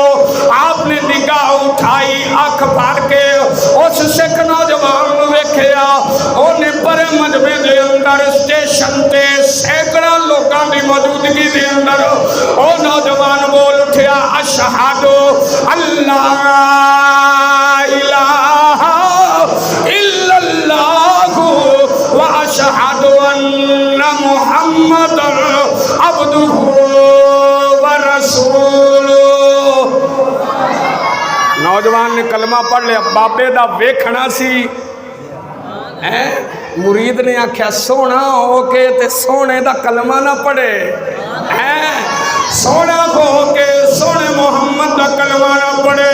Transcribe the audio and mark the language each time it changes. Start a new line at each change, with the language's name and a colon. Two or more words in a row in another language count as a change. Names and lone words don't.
Punjabi: آپنے نگاہ اٹھائی، اکھ بھر کے اس سکھ نوجوان نوں ویکھیا. اونے پرے مجمعے دے اندر سٹیشن تے سیکڑا لوکاں دی موجودگی دے اندر او نوجوان بول اٹھیا
Arabic: أشهد أن لا إله إلا الله وأشهد أن محمدا عبده ورسوله.
Punjabi: نوجوان نے کلمہ پڑھ لیا، بابے دا ویکھنا سی ہے. مرید نے آکھیا سونا ہو کے تے سونے دا کلمہ نہ پڑھے ہے، سونا ہو کے سونے محمد دا کلمہ نہ پڑھے.